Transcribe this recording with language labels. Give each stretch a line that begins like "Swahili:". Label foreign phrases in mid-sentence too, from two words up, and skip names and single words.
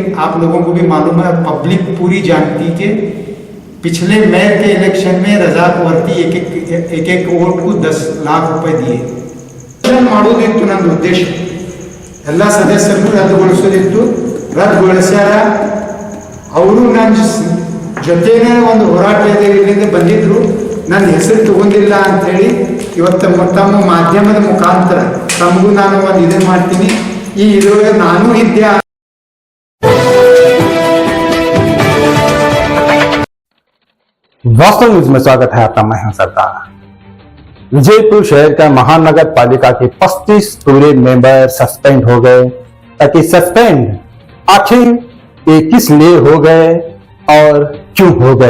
Hindi: आप लोगों को भी मालूम है, पब्लिक पूरी जानती कि पिछले मेयर के इलेक्शन में रजाक वर्ती एक एक वोट को 10 लाख रुपए दिए.
Kannada: ಮಾಡುವುದಿತ್ತು ನನ್ನ ಉದ್ದೇಶ. ಎಲ್ಲ ಸದಸ್ಯರಿಗೂ ರದ್ದುಗೊಳಿಸೋದಿತ್ತು. ರದ್ದುಗೊಳಿಸ್ಯಾರ. ಅವರು ನನ್ನ ಜೊತೆನೇ ಒಂದು ಹೋರಾಟದಿಂದ ಬಂದಿದ್ರು. ನನ್ನ ಹೆಸರು ತಗೊಂಡಿಲ್ಲ ಅಂಥೇಳಿ ಇವತ್ತು ತಮ್ಮ ಮಾಧ್ಯಮದ ಮುಖಾಂತರ ತಮಗೂ ನಾನು ಒಂದು ಇದನ್ನು ಮಾಡ್ತೀನಿ. ಈ ಇದ್ರೊಳಗೆ ನಾನು ಇದ್ದೆ.
Hindi: वास्तव न्यूज में स्वागत है आपका। मैं हूं सरदार। विजयपुर शहर का महानगर पालिका के 35 पूरे
English: member suspend
Hindi: हो गए। ताकि सस्पेंड आखिर ये किस लिए हो गए और क्यों हो गए?